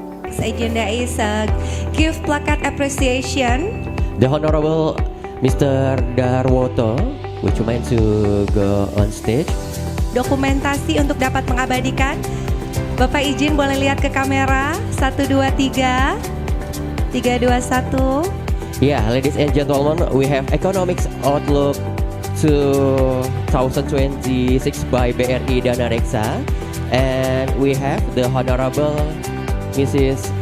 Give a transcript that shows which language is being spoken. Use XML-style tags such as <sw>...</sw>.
<en>This agenda is a gift placard appreciation. The Honorable Mr. Darwoto, would you mind to go on stage?</en> <id>Dokumentasi untuk dapat mengabadikan. Bapak izin boleh lihat ke kamera. 1, 2, 3. 3, 2, 1.</id> <en>Yeah, ladies and gentlemen, we have Economics Outlook 2026 by BRI Dana Reksa, and we have the Honorable Mrs.</en>